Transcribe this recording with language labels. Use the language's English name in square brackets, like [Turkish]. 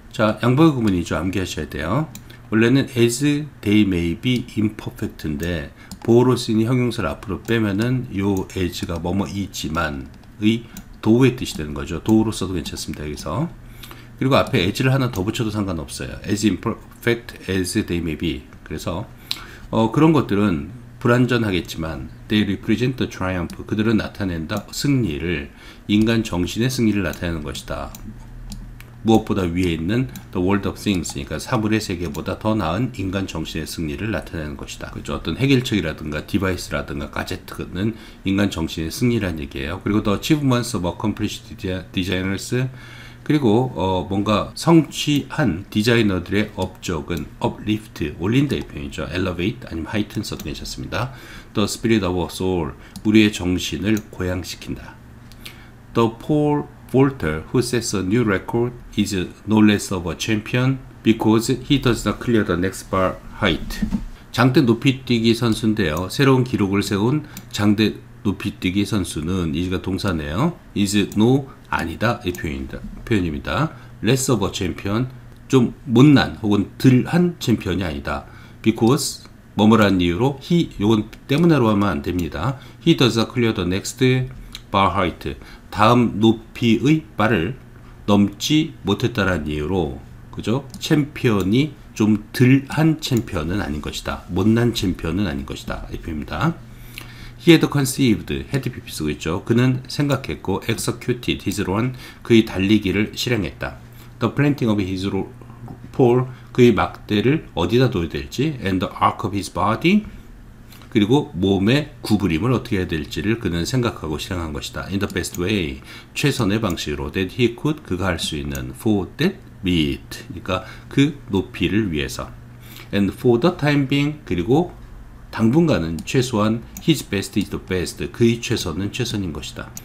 [Korean] 자, 양보의 구문이죠. 암기하셔야 돼요. 원래는 [English] as they may be imperfect [Korean] 인데 보어로 쓰이는 형용사를 앞으로 빼면은 요 as가 뭐뭐이지만의 도우의 뜻이 되는 거죠. 도우로 써도 괜찮습니다, 여기서. 그리고 앞에 as를 하나 더 붙여도 상관없어요. [English] as imperfect as they may be. [Korean] 그래서 그런 것들은 불완전하겠지만 [English] they represent the triumph, [Korean] 그들은 나타낸다 승리를, 인간 정신의 승리를 나타내는 것이다. 무엇보다 위에 있는 [English] the world of things, [Korean] 그러니까 사물의 세계보다 더 나은 인간 정신의 승리를 나타내는 것이다. 그렇죠? 어떤 해결책이라든가 디바이스라든가 가제트는 인간 정신의 승리라는 얘기예요. 그리고 [English] the achievements of accomplished designers [Korean] 그리고 뭔가 성취한 디자이너들의 업적은 uplift, 올린다 이 표현이죠. elevate 아니면 heighten 써도 괜찮습니다. [English] The spirit of our soul, [Korean] 우리의 정신을 고양시킨다. [English] The Paul Volter who sets a new record is no less of a champion because he does not clear the next bar height. [Korean] 장대 높이뛰기 선수인데요. 새로운 기록을 세운 장대 높이뛰기 선수는 이가 동사네요. [English] is no [Korean] 아니다 이 표현입니다. [English] less of a champion [Korean] 좀 못난 혹은 덜한 챔피언이 아니다. because 뭐뭐라는 이유로 he 요건 때문에로 하면 안 됩니다. [English] he does not clear the next bar height [Korean] 다음 높이의 바를 넘지 못했다라는 이유로 그죠? 챔피언이 좀 덜한 챔피언은 아닌 것이다. 못난 챔피언은 아닌 것이다. 이 표현입니다. [English] He had conceived, [Korean] had PP 쓰고 있죠. 그는 생각했고 [English] executed his run, [Korean] 그의 달리기를 실행했다. [English] The planting of his pole, [Korean] 그의 막대를 어디다 둬야 될지 [English] and the arc of his body, [Korean] 그리고 몸의 구부림을 어떻게 해야 될지를 그는 생각하고 실행한 것이다. [English] In the best way, [Korean] 최선의 방식으로 [English] that he could, [Korean] 그가 할 수 있는 [English] for that meet, [Korean] 그러니까 그 높이를 위해서 [English] and for the time being, [Korean] 그리고 당분간은 최소한 [English] his best is the best, [Korean] 그의 최선은 최선인 것이다.